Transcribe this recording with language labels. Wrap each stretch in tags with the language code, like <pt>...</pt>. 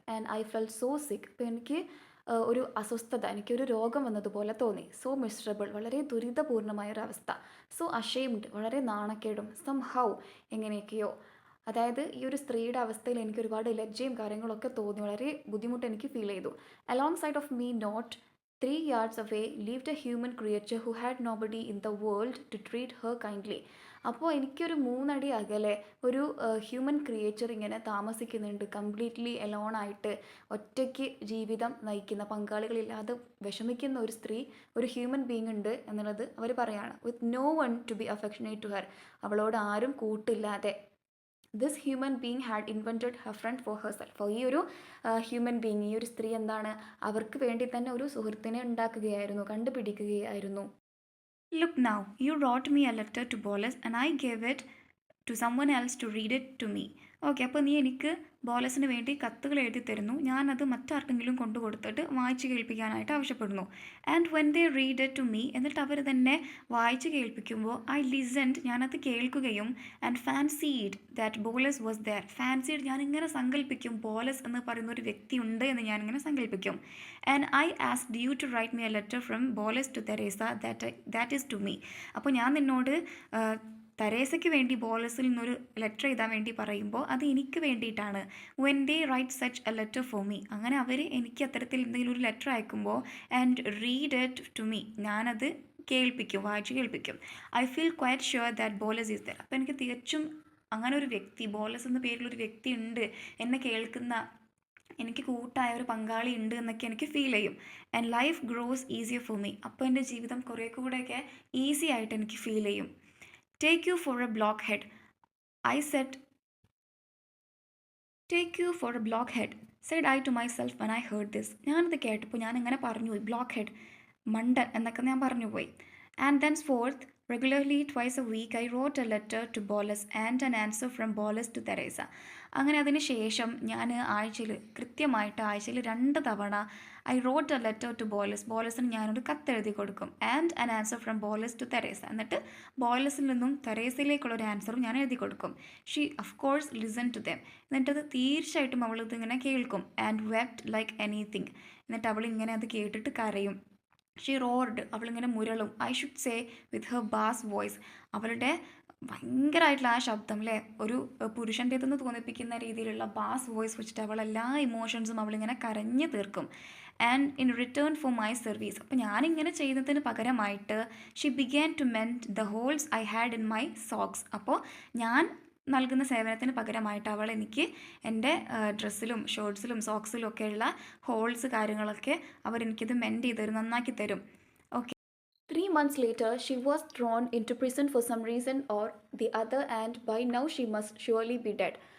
<en>and I fell so sick,</en> <ml>അപ്പോൾ എനിക്ക് ഒരു അസ്വസ്ഥത, എനിക്കൊരു രോഗം വന്നതുപോലെ തോന്നി.</ml> <en>so miserable,</en> <ml>വളരെ ദുരിതപൂർണമായൊരവസ്ഥ.</ml> <en>so ashamed,</en> <ml>വളരെ നാണക്കേടും.</ml> <en>somehow,</en> <ml>എങ്ങനെയൊക്കെയോ. അതായത് ഈ ഒരു സ്ത്രീയുടെ അവസ്ഥയിൽ എനിക്ക് ഒരുപാട് ലജ്ജയും കാര്യങ്ങളൊക്കെ തോന്നി, വളരെ ബുദ്ധിമുട്ട് എനിക്ക് ഫീൽ ചെയ്തു.</ml> <en>Alongside of me, not 3 yards away, lived a human creature who had nobody in the world to treat her kindly.</en> <ml>അപ്പോൾ എനിക്കൊരു 3 അടി അകലെ ഒരു ഹ്യൂമൻ ക്രിയേച്ചർ ഇങ്ങനെ താമസിക്കുന്നുണ്ട്, കംപ്ലീറ്റ്ലി എലോണായിട്ട്, ഒറ്റയ്ക്ക് ജീവിതം നയിക്കുന്ന, പങ്കാളികളില്ലാതെ വിഷമിക്കുന്ന ഒരു സ്ത്രീ, ഒരു ഹ്യൂമൻ ബീങ് ഉണ്ട് എന്നുള്ളത് അവർ പറയാണ്.</ml> <en>with no one to be affectionate to her,</en> <ml>അവളോട് ആരും കൂട്ടില്ലാതെ.</ml> <en>This human being had invented her friend for herself.</en> <ml>അപ്പോൾ ഈ ഒരു ഹ്യൂമൻ ബീങ്, ഈ ഒരു സ്ത്രീ എന്താണ്, അവർക്ക് വേണ്ടി തന്നെ ഒരു സുഹൃത്തിനെ ഉണ്ടാക്കുകയായിരുന്നു, കണ്ടുപിടിക്കുകയായിരുന്നു.</ml> <en>Look now, you wrote me a letter to Bolas and I gave it to someone else to read it to me.</en> <ml>Okay, അപ്പോൾ നീ എനിക്ക് ബോലസിന് വേണ്ടി കത്തുകൾ എഴുതി തരുന്നു, ഞാനത് മറ്റാർക്കെങ്കിലും കൊണ്ടു കൊടുത്തിട്ട് വായിച്ച് കേൾപ്പിക്കാനായിട്ട് ആവശ്യപ്പെടുന്നു.</ml> <en>and when they read it to me,</en> <ml>എന്നിട്ട് അവർ തന്നെ വായിച്ച് കേൾപ്പിക്കുമ്പോൾ</ml> <en>I listened,</en> <ml>ഞാനത് കേൾക്കുകയും.</ml> <en>And fancied that Bolas was there.</en> <ml>ഫാൻസീഡ്, ഞാനിങ്ങനെ സങ്കല്പിക്കും, ബോലസ് എന്ന് പറയുന്ന ഒരു വ്യക്തി ഉണ്ട് എന്ന് ഞാനിങ്ങനെ സങ്കല്പിക്കും.</ml> <en>And I asked you to write me a letter from Bolas to Teresa that is to me.</en> <ml>അപ്പോൾ ഞാൻ നിന്നോട് തെരേസയ്ക്ക് വേണ്ടി ബോലസിൽ നിന്നൊരു ലെറ്റർ എഴുതാൻ വേണ്ടി പറയുമ്പോൾ അത് എനിക്ക് വേണ്ടിയിട്ടാണ്.</ml> <en>when they write such a letter for me,</en> <ml>അങ്ങനെ അവർ എനിക്ക് അത്തരത്തിൽ എന്തെങ്കിലും ഒരു ലെറ്റർ അയക്കുമ്പോൾ,</ml> <en>and read it to me,</en> <ml>ഞാനത് കേൾപ്പിക്കും, വായിച്ച് കേൾപ്പിക്കും.</ml> <en>I feel quite sure that Bolas is there.</en> <ml>അപ്പോൾ എനിക്ക് തികച്ചും അങ്ങനെ ഒരു വ്യക്തി, ബോലസ് എന്ന പേരിലൊരു വ്യക്തി ഉണ്ട്, എന്നെ കേൾക്കുന്ന, എനിക്ക് കൂട്ടായ ഒരു പങ്കാളി ഉണ്ട് എന്നൊക്കെ എനിക്ക് ഫീൽ ചെയ്യും.</ml> <en>and life grows easier for me,</en> <ml>അപ്പോൾ എൻ്റെ ജീവിതം കുറേ കൂടെയൊക്കെ ഈസി ആയിട്ട് എനിക്ക് ഫീൽ ചെയ്യും.</ml> <en>Take you for a blockhead, I said. Take you for a blockhead, said I to myself when I heard this.</en> <ml>ഞാനത് കേട്ടപ്പോൾ ഞാനിങ്ങനെ പറഞ്ഞു പോയി, ബ്ലോക്ക് ഹെഡ്, മണ്ടൻ എന്നൊക്കെ ഞാൻ പറഞ്ഞു പോയി.</ml> <en>And thenceforth, regularly twice a week, I wrote a letter to Bolas and an answer from Bolas to Teresa.</en> <ml>അങ്ങനെ അതിന് ശേഷം ഞാൻ കൃത്യമായിട്ട് ആഴ്ചയിൽ 2 തവണ</ml> <en>I wrote a letter to Bolas,</en> <ml>ബോലസിന് ഞാനൊരു കത്തെഴുതി കൊടുക്കും.</ml> <en>and an answer from Bolas to Teresa,</en> <ml>എന്നിട്ട് ബോലസിൽ നിന്നും തെരേസയിലേക്കുള്ള ഒരു ആൻസറും ഞാൻ എഴുതി കൊടുക്കും.</ml> <en>she of course listen to them,</en> <ml>എന്നിട്ടത് തീർച്ചയായിട്ടും അവളിത് ഇങ്ങനെ കേൾക്കും.</ml> <en>and wept like anything,</en> <ml>എന്നിട്ട് അവളിങ്ങനെ അത് കേട്ടിട്ട് കരയും.</ml> <en>she roared,</en> <ml>അവളിങ്ങനെ മുരളും.</ml> <en>I should say with her bass voice,</en> <ml>അവളുടെ ഭയങ്കരമായിട്ടുള്ള ആ ശബ്ദം അല്ലേ, ഒരു പുരുഷൻ്റേതെന്ന് തോന്നിപ്പിക്കുന്ന രീതിയിലുള്ള ബാസ് വോയിസ് വെച്ചിട്ട് അവൾ എല്ലാ ഇമോഷൻസും അവളിങ്ങനെ കരഞ്ഞു തീർക്കും.</ml> <en>and in return for my service,</en> <ml>അപ്പോൾ ഞാനിങ്ങനെ ചെയ്യുന്നതിന് പകരമായിട്ട്</ml> <en>she began to mend the holes I had in my socks,</en> <ml>അപ്പോൾ ഞാൻ നൽകുന്ന സേവനത്തിന് പകരമായിട്ട് അവൾ എനിക്ക് എൻ്റെ ഡ്രസ്സിലും ഷർട്ട്സിലും സോക്സിലും ഒക്കെയുള്ള ഹോൾസ് കാര്യങ്ങളൊക്കെ അവരെനിക്കിത് മെൻഡ് ചെയ്ത് തരും, നന്നാക്കി തരും.</ml> <en>Okay, 3 months later she was thrown into prison for some reason or the other and by now she must surely be dead.</en>